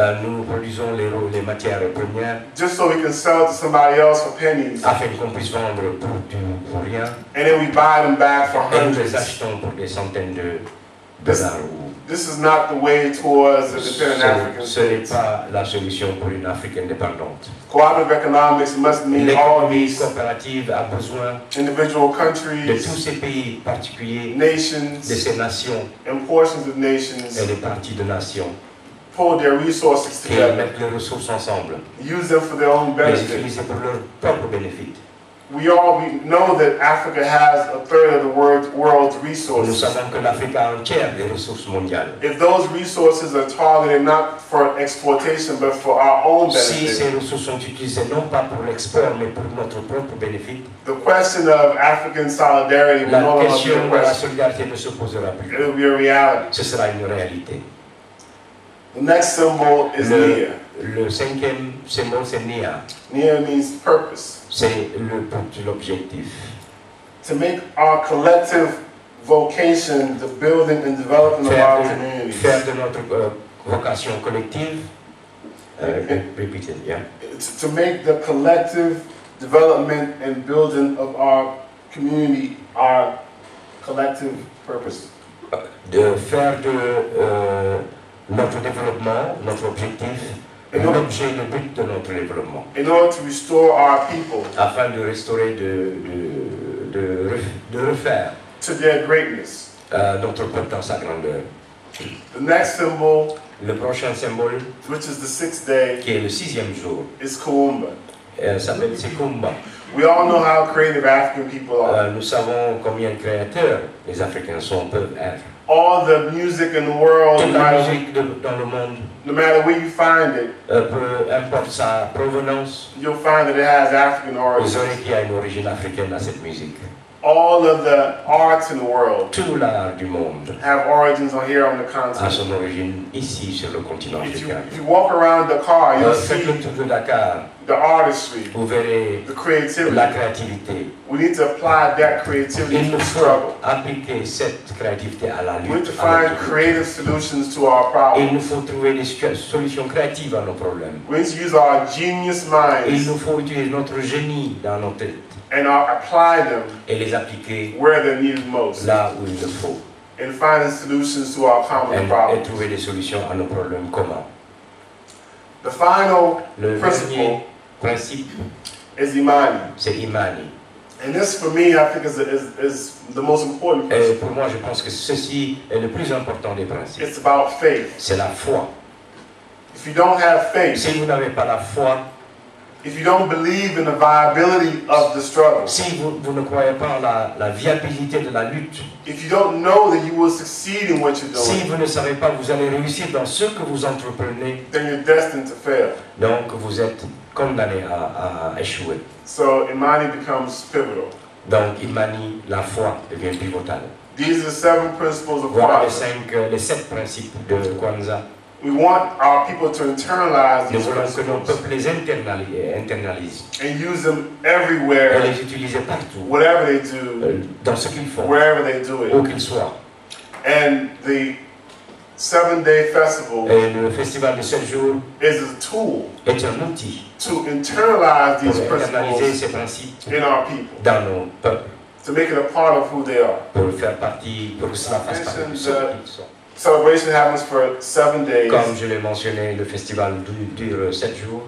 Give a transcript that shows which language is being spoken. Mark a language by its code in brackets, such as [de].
[fr] Nous produisons les matières premières [en] just so we can sell to somebody else for pennies, [fr] afin qu'on puisse vendre pour rien [en] and then we buy them back for [fr] et nous les [en] hundreds. [fr] achetons pour des centaines de dollars. [en] This is not the way towards a dependent African [fr] Ce n'est [en] state. [fr] pas la solution pour une Afrique indépendante. [en] Cooperative economics must mean all [fr] L'économie [en] these [fr] coopérative a besoin [en] individual [fr] de tous [en] countries, [fr] ces pays particuliers, de [en] nations, [fr] ces nations [en] and portions of [fr] et [en] nations [fr] les parties de nations [en] pull their resources [fr] qui [en] together, [fr] mettent les ressources ensemble, [en] use them for their own [fr] les [en] benefit. [fr] utiliser pour leur propre bénéfice. [en] We know that Africa has a third of the world's [fr] Nous [en] resources. [fr] savons que l'Afrique a un tiers des ressources mondiales. [en] If those resources are targeted not for exploitation but for our own [fr] Si [en] benefit, [fr] ces ressources sont utilisées non pas pour l'export mais pour notre propre bénéfice, [en] the question of African solidarity will no [fr] la [en] longer be [fr] question [en] a [fr] de la [en] question. [fr] solidarité ne se posera plus. [en] It will be a reality. [fr] Ce sera une réalité. [en] The next symbol is Nia. [fr] Le cinquième symbole, c'est Nia. [en] Nia means purpose. [fr] C'est le but, l'objectif. [en] To make our collective vocation the building and developing of our communities. [fr] Faire de notre vocation collective. [en] Repeat it, yeah. To make the collective development and building of our community our collective purpose. [fr] De faire de notre développement, notre objectif, l'objet, le but de notre développement. [en] In order to restore our people. [fr] Afin de restaurer, de refaire [en] to their greatness. [fr] Notre peuple dans sa grandeur. [en] The next symbol, [fr] le prochain symbole, [en] which is the 6th day, [fr] qui est le 6e jour, [en] is KWANZAA. [fr] S'appelle Kumba. [en] We all know how creative African people are. [fr] Nous savons combien créateurs les Africains peuvent être. [en] All the music in the world, [fr] toute la musique dans le monde, [en] no matter where you find it, [fr] peu importe sa provenance, [en] you'll find that it has African origins. [fr] Vous aurez qu'il y a une origine africaine à cette musique. [en] All of the arts in the world [fr] tout l'art du monde [en] have origins here on the [fr] a [en] continent. [fr] son origine ici sur le continent africain. [en] If you walk around Dakar, you'll see [fr] Faites le tour de Dakar, [en] the artistry, [fr] vous verrez [en] the creativity. [fr] la créativité. [en] We need to apply that creativity [fr] Il [en] to [fr] nous [en] the [fr] faut [en] struggle. [fr] appliquer cette créativité à la lutte. [en] We need to find creative solutions to our [fr] Il [en] problems. [fr] nous faut trouver des solutions créatives à nos problèmes. [en] We need to use our genius minds [fr] Il nous faut utiliser notre génie dans nos têtes [en] and apply them [fr] et les appliquer [en] where they're needed most, [fr] là où il le faut. [en] and finding solutions to our common [fr] Et [en] problems. [fr] trouver des solutions à nos problèmes communs. [en] The final [fr] Le [en] principle [fr] dernier principe, [en] is Imani. [fr] c'est Imani. [en] And this, for me, I think is the most important [fr] Et [en] principle. [fr] pour moi, je pense que ceci est le plus important des principes. [en] It's about faith. [fr] C'est la foi. [en] If you don't have faith, [fr] Si vous n'avez pas la foi, [en] if you don't believe in the viability of the struggle, [fr] si vous ne croyez pas en la viabilité de la lutte, [en] if you don't know that you will succeed in what you're [fr] si [en] doing, [fr] vous ne savez pas que vous allez réussir dans ce que vous entreprenez, [en] then you're destined to fail. [fr] donc vous êtes condamné à échouer. [en] So Imani becomes pivotal. [fr] Donc Imani, la foi devient pivotale. [en] These are the 7 principles of [fr] Voilà [en] KWANZAA. [fr] les 7 principes de KWANZAA. [en] We want our people to internalize [fr] Nous [en] these [fr] voulons que nos [en] principles [fr] peuples les internalisent [en] and use them [fr] et [en] everywhere, [fr] les utiliser partout, [en] whatever they do, [fr] dans ce qu'ils font, [en] wherever they do [fr] où [en] it. [fr] qu'ils soient. [en] And the 7-day festival [fr] Et le festival de 7 jours [en] is a tool [fr] est un outil [en] to internalize these [fr] pour internaliser [en] principles [fr] ces principes [en] in our people, [fr] dans nos peuples, [en] to make it a part of who they are. [fr] pour faire partie, pour que cela fasse partie de ce qu'ils sont. [en] Celebration happens for 7 days, [fr] Comme je l'ai mentionné, le festival dure 7 jours.